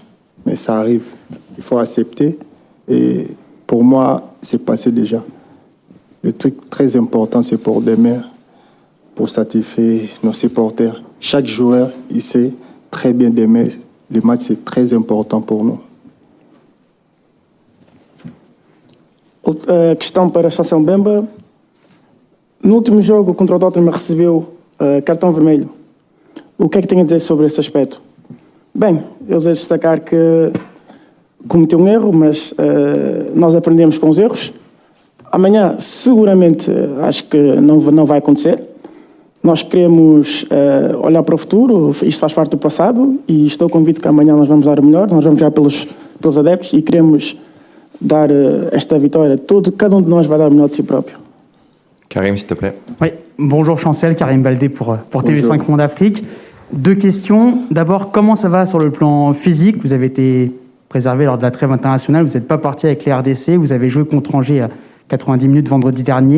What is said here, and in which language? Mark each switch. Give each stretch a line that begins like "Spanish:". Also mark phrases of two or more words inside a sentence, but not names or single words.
French: Mais ça arrive. Il faut accepter. Et pour moi, c'est passé déjà. Le truc très important, c'est pour demain, pour satisfaire nos supporters. Chaque joueur, il sait très bien demain, le match, c'est très important pour nous.
Portuguese: Outra questão para Chancel Mbemba. No último jogo contra o Tottenham recebeu cartão vermelho. O que é que tem a dizer sobre esse aspecto? Bem, eles a destacar que cometeu um erro, mas nós aprendemos com os erros. Amanhã, seguramente, acho que não vai acontecer. Nós queremos olhar para o futuro, isto faz parte do passado e estou convicto que amanhã nós vamos dar o melhor, nós vamos jogar pelos adeptos e queremos dar esta vitória. Cada um de nós vai dar o melhor de si próprio.
French: Karim, s'il te plaît. Oui, bonjour Chancel, Karim Baldé pour TV5 Monde Afrique. 2 questions. D'abord, comment ça va sur le plan physique? Vous avez été préservé lors de la trêve internationale, vous n'êtes pas parti avec les RDC, vous avez joué contre Angers à 90 minutes vendredi dernier.